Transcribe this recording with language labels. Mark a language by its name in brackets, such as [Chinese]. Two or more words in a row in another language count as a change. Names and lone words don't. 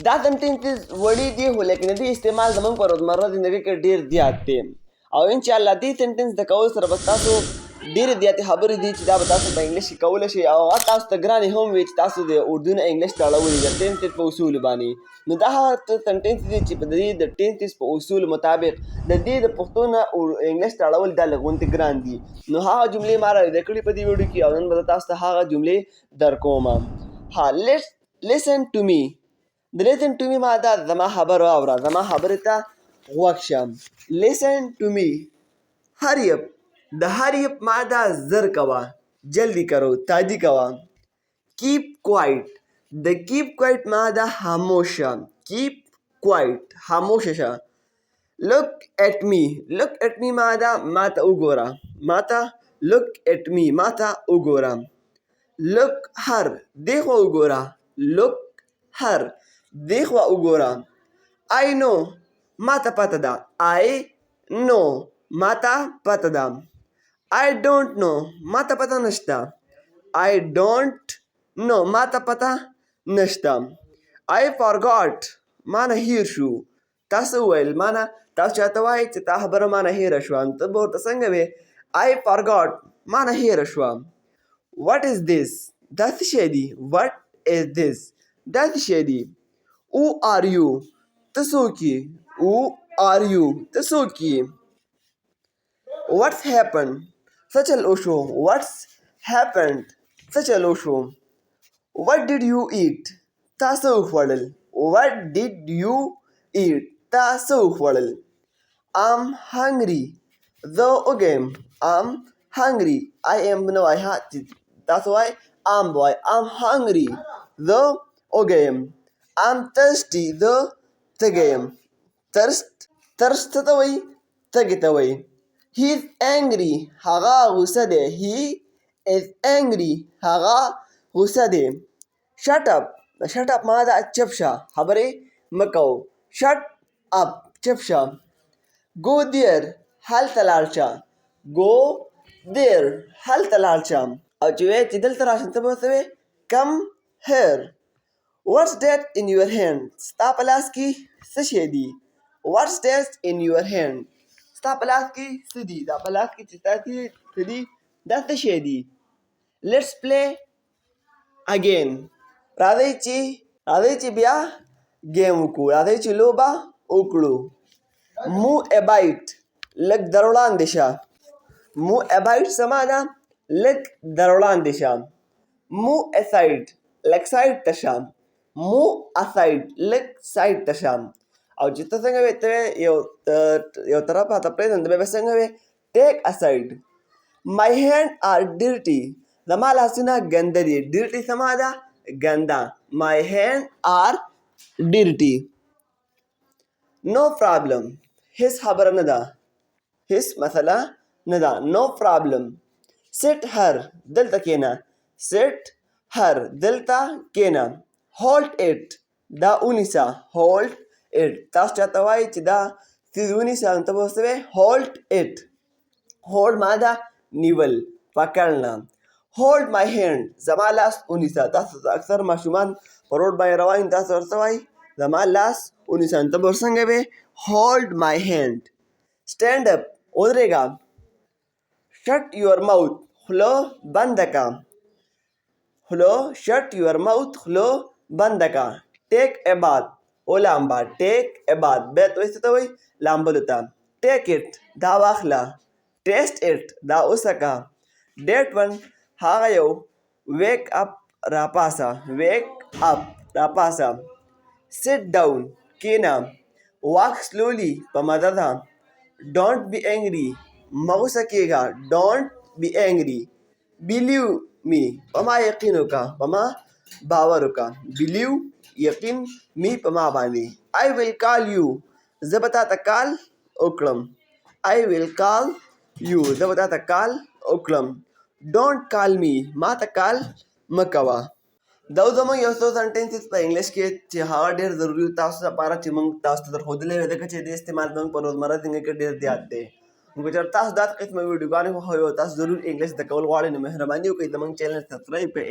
[Pashto] دا سنټنسز وړي دي خو لیکن د دې استعمال زموږ په روزمره زندګۍ کې ډېر زیات دی او انشاءالله دې سنټنس د کولو سره به ستاسو ډېرې زیاتې خبرې دي چې دا به تاسو په انګلیش کې کولی شئ او هغه تاسو ته ګرانې هم وي چې تاسو د اردو نه انګلیش ته اړولي د ټینسز په اصولو باندې. نو دا هغه سنټنسز دي چې په دې د ټینسز په اصولو مطابق د دې د پښتو نه انګلیش ته اړول دا لږ غونتې ګران دي. نو هغه جملې ما راایده کړي په دې ویډیو کې او نن به تاسو ته هغه جملې درکوم. ها [English] listen to me. [Pashto] د [English] listen to me [Pashto] ماده زما خبره واوره، زما خبرې ته غوږ شه. [English] listen to me. hurry up. [Pashto] د [English] hurry up [Pashto] ماده زر کوه، [Urdu] جلدی کرو، [Pashto] تادی کوه. [English] keep quiet. [Pashto] د [English] keep quiet [Pashto] ماده خاموش شه، [English] keep quiet [Pashto] خاموشه شه. [English] look at me. look at me [Pashto] ماده ماته وګوره، ماته [English] look at me [Pashto] ماته وګوره. [English] look her [Pashto] دې خوا وګوره، [English] look her [Pashto] دې خوا وګوره. [English] I know [Pashto] ماته پته ده، [English] I know [Pashto] ماته پته ده. [English] I don't know [Pashto] ماته پته نشته، [English] I don't know [Pashto] ماته پته نشته. [English] I forgot [Pashto] مانه هیر شو. تاسو وویل مانه تاسو چاته وایئ چې تا خبره مانه هیره شوه، ته به ورته څنګه وې؟ [English] I forgot [Pashto] مانه هیره شوه. [English] What is this [Pashto] دا څه شی دی؟ [English] What is this [Pashto] دا څه شی دی؟ [English] Who are you [Pashto] ته څوک یې؟ [English] Who are you [Pashto] ته څوک یې؟ [English] What's happened [Pashto] څه چل وشو؟ [English] What's happened [Pashto] څه چل وشو؟ [English] What did you eat [Pashto] تا څه وخوړل؟ [English] What did you eat [Pashto] تا څه وخوړل؟ [English] I'm hungry [Pashto] زه وږی یم. [English] I'm hungry I am [Pashto] نه وایه ها تاسو وایئ I'm به وایئ [English] I'm hungry [Pashto] زه وږی یم. [English] I'm thirsty [Pashto] زه تږی یم. thirst څه ته وایي؟ تږي ته وایي. [English] He is angry [Pashto] هغه غوسه دی. [English] He is angry [Pashto] هغه غوسه دی. [English] shut up shut up [Pashto] ماده چپ شه، خبرې مه کوو. [English] shut up [Pashto] چپ شه. [English] go there [Pashto] هلته لاړ شه. [English] go there [Pashto] هلته لاړ شه. او چې وایې چې دلته راشه ته به ورته وایې [English] come here. what's that in your hand [Pashto] ستا په لاس کې څه شی دی؟ [English] what's that in your hand [Pashto] ستا په لاس کې څه دي؟ دا په لاس کې چې ستا څه دي دا څه شی دی؟ [English] let's play again [Pashto] راځئ چې بیا ګیم وکړو، راځئ چې لوبه وکړو. [English] move a bite [Pashto] لږ در وړاندې شه. [English] move a bite [Pashto] څه معنا؟ لږ در وړاندې شه. [English] move aside [Pashto] لږ سایډ ته شه. [English] move aside [Pashto] لږ سایډ ته شه. او چې ته څنګه وې ته یو طرف ته پرېږدم ته به څنګه وې [English] take aside. my hand are dirty [Pashto] زما لاسونه ګنده دي. dirty څه معنا؟ ګنده. [English] my hand are dirty. no problem [Pashto] هیڅ خبره نه ده، هیڅ مسله نه ده. [English] no problem. sit her [Pashto] دلته کښېنه. [English] sit her [Pashto] دلته کښېنه. [English] hold it [Pashto] دا ونیسه. [English] hold it [Pashto] تاسو چاته وایئ چې دا څیز ونیسه نو ته به ورته وایې [English] hold it. [Pashto] hold ماده نیول، پکړنه. hold my hand زما لاس ونیسه. تاسو اکثر ماشومان په روډ باندې روان دي، تاسو ورته وایئ زما لاس ونیسه نو ته به ورڅنګه وایې [English] hold my hand. stand up ودرېږه. shut your mouth [Pashto] خوله بنده که. خوله [English] shut your mouth [Pashto] خوله بنده که. [English] take a bath [Pashto] ولامبه. [English] take a bath [Pashto] بیت وایي څه ته وایي؟ لامبلو ته. [English] take it [Pashto] دا واخله. [English] taste it [Pashto] دا وڅکه. [English] that one [Pashto] هغه یو. [English] wake up راپاسه. wake up راپاسه. sit down کښېنه. walk slowly [Pashto] په مزه ځه. [English] don't be angry [Pashto] مه غوسه کېږه. [English] don't be angry. believe me [Pashto] په ما یقین وکړه، په ما باور وکړه. believe یقین me په ما باندې. [English] I will call you [Pashto] زه به تا ته کال وکړم. [English] I will call you [Pashto] زه به تا ته کال وکړم. [English] don't call me [Pashto] ما ته کال مه کوه. دا زموږ یو څو سنټنسز په انګلیش کې چې هغه ډېر ضروري و تاسو لپاره چې موږ تاسو ته درښودلی وي ځکه چې د استعمال زموږ په روزمره زندګۍ کې ډېر زیات دی. نو که چېرته تاسو داسې قسمه ویډیوګانې خوښوئ او تاسو ضرور انګلیش زده کول غواړئ نو مهرباني وکړئ زموږ چینل سبسکرایب کړئ.